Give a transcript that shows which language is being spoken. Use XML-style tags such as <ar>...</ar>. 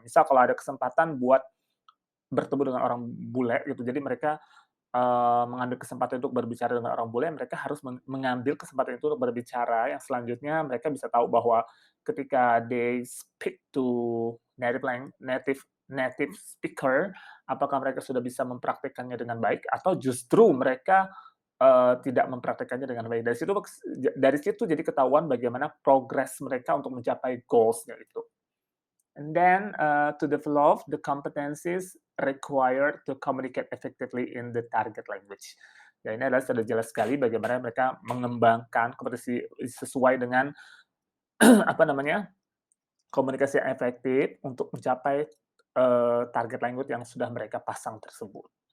<id>Misal kalau ada kesempatan buat bertemu dengan orang bule gitu, jadi mereka mengambil kesempatan untuk berbicara dengan orang bule, mereka harus mengambil kesempatan itu untuk berbicara, yang selanjutnya mereka bisa tahu bahwa ketika</id> <en>they speak to native speaker,</en> <id>apakah mereka sudah bisa mempraktikkannya dengan baik atau justru mereka tidak mempraktikkannya dengan baik. Dari situ jadi ketahuan bagaimana progres mereka untuk mencapai goals-nya itu.</id> <en>And then to develop the competencies required to communicate effectively in the target language.</en> <id>Ya, ini adalah sudah jelas sekali bagaimana mereka mengembangkan kompetensi sesuai dengan apa namanya komunikasi yang efektif untuk mencapai target language yang sudah mereka pasang tersebut.</id>